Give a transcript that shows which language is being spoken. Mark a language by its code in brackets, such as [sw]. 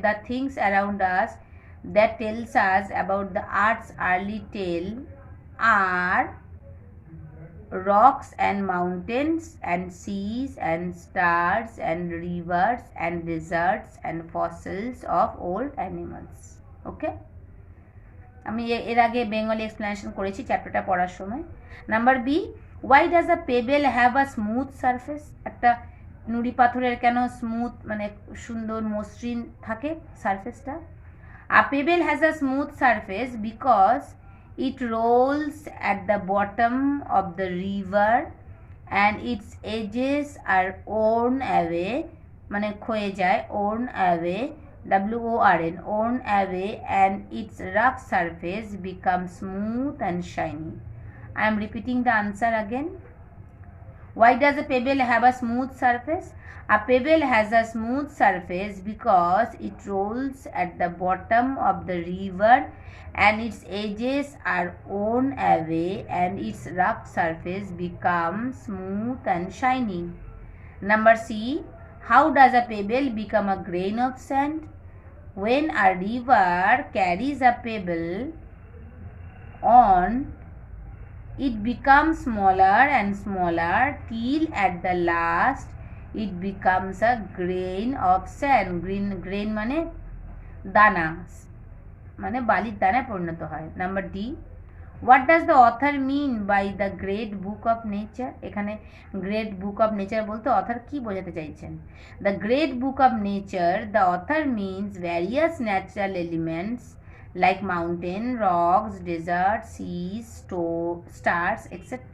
[en] The things around us that tells us about the earth's early tale are rocks and mountains and seas and stars and rivers and deserts and fossils of old animals. [bn] Okay, আমি এর আগে Bengali explanation করেছি চ্যাপ্টারটা পড়ার সময়। [en] Number B, why does a pebble have a smooth surface. [bn] একটা নুড়ি পাথরের কেন স্মুথ মানে সুন্দর মসৃণ থাকে সারফেসটা? [en] A pebble has a smooth surface because it rolls at the bottom of the river and its edges are worn away, [bn] মানে ক্ষয়ে যায়, [en] worn away, WORN, worn away, and its rough surface becomes smooth and shiny. I am repeating the answer again. Why does a pebble have a smooth surface? A pebble has a smooth surface because it rolls at the bottom of the river and its edges are worn away and its rough surface becomes smooth and shiny. Number C, how does a pebble become a grain of sand? When a river carries a pebble on, it becomes smaller and smaller till at the last it becomes a grain of sand. [bn] grain মানে দানা, মানে বালির দানায় পরিণত হয়। [en] Number D, what does the author mean by the great book of nature. [bn] এখানে [en] great book of nature [bn] বলতে author কি বোঝাতে চাইছেন? [en] The great book of nature, the author means various natural elements like mountain, rocks, deserts, seas, stars, etc.